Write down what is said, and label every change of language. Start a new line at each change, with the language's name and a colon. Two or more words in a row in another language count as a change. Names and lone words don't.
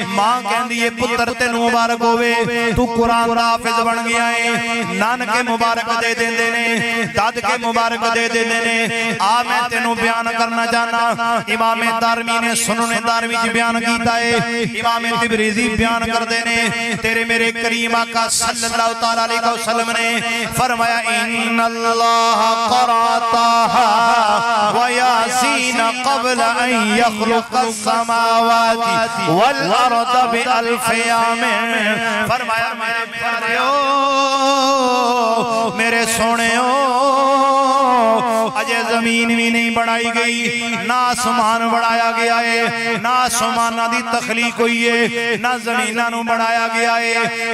Punjabi: ماں کہندی ہے پتر تینوں مبارک ہووے توں قرآن دا حافظ بن گیا ہے. نانکے مبارک دے دیندے نے، دادکے مبارک دے دیندے نے. آ میں تینوں بیان کرنا چاہنا، امام دارمی نے سنن دارمی چ بیان کیتا ہے، امام تبریزی بیان کردے نے تیرے میرے کریم آقا
Arabic: صلى الله تعالى عليه وسلم
Punjabi: نے فرمایا
Arabic: إن الله قرأ طه و يس قبل أن يخلق السماوات والأرض بألفِ يامن.
Punjabi: فرمایا میرے پیاریو میرے سوہنیو اجے زمین بھی نہیں بنائی گئی، نہ آسمان بنایا گیا ہے، نہ آسماناں دی تخلیق ہوئی ہے، نہ زمیناں نوں بنایا گیا ہے.